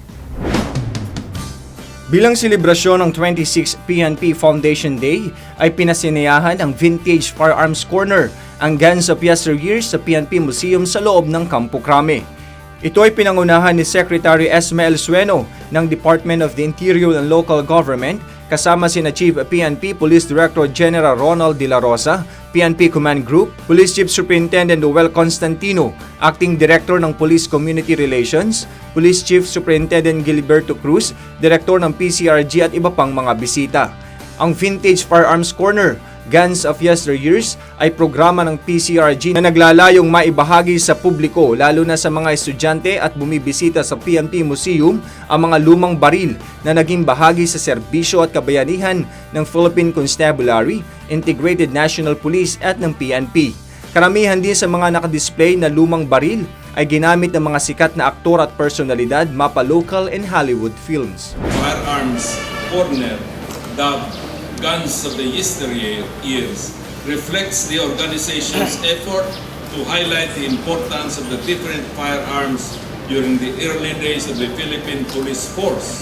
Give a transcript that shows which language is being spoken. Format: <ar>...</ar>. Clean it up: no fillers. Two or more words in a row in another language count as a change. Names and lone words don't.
<tl>Bilang selebrasyon ng 26th PNP Foundation Day ay pinasineyahan ang Vintage Firearms Corner, ang Guns of Yesteryears sa PNP Museum sa loob ng Campo Crame. Ito ay pinangunahan ni Secretary Ismael Sueno ng Department of the Interior and Local Government kasama sina Chief PNP Police Director General Ronald De La Rosa, PNP Command Group, Police Chief Superintendent Noel Constantino, Acting Director ng Police Community Relations, Police Chief Superintendent Gilberto Cruz, Director ng PCRG at iba pang mga bisita. Ang Vintage Firearms Corner, Guns of Yesteryears ay programa ng PCRG na naglalayong maibahagi sa publiko lalo na sa mga estudyante at bumibisita sa PNP Museum ang mga lumang baril na naging bahagi sa serbisyo at kabayanihan ng Philippine Constabulary, Integrated National Police at ng PNP. Karamihan din sa mga nakadisplay na lumang baril ay ginamit ng mga sikat na aktor at personalidad mapa</tl> <en>local and Hollywood films. Firearms Corner, dubbed Guns of the Yesteryears, reflects the organization's effort to highlight the importance of the different firearms during the early days of the Philippine Police Force.</en>